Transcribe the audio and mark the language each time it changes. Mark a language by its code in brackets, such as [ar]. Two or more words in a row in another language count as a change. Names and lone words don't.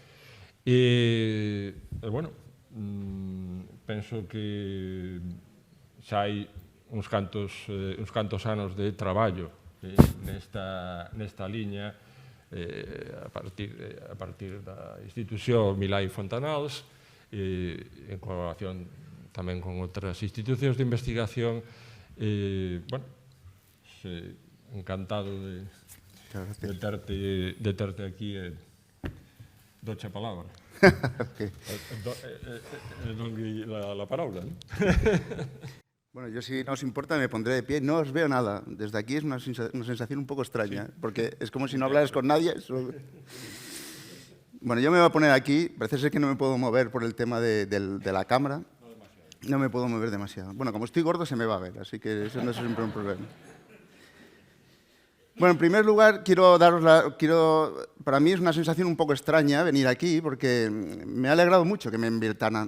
[gl] E, bueno, penso que xa hai uns cantos anos de traballo nesta liña a partir da institución Milai Fontanals, en colaboración tamén con outras institucións de investigación. Bueno, encantado de terte aquí e doche a palabra. [ca] Dongui la paraula. [es] Bueno, yo si no os importa me pondré de pie. No os veo nada. Desde aquí es una sensación un poco extraña, porque es como si no hablaras con nadie. Bueno, yo me voy a poner aquí. Parece ser que no me puedo mover por el tema de la cámara. No me puedo mover demasiado. Bueno, como estoy gordo se me va a ver, así que eso no es siempre un problema. Bueno, en primer lugar, para mí es una sensación un poco extraña venir aquí, porque me ha alegrado mucho que me invitaran.